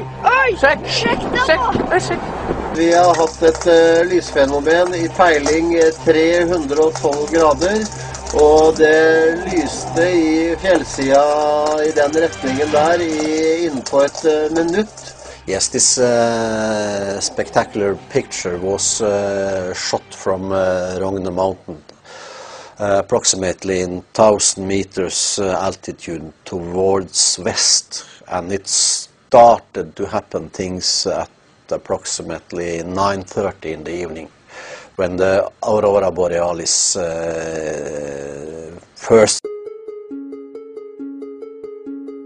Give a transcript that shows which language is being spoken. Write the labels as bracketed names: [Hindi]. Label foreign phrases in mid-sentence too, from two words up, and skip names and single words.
[Norwegian] Oi! Sjekk det! Vi har hatt et lysfenomen I peiling 312 grader, og det lyste I fjellsida I den retningen der innenpå et minutt. [English] Yes, this spectacular picture was shot from Rogne Mountain, approximately in 1,000 meters altitude towards west, and it started to happen things at approximately 9:30 in the evening, when the Aurora Borealis first.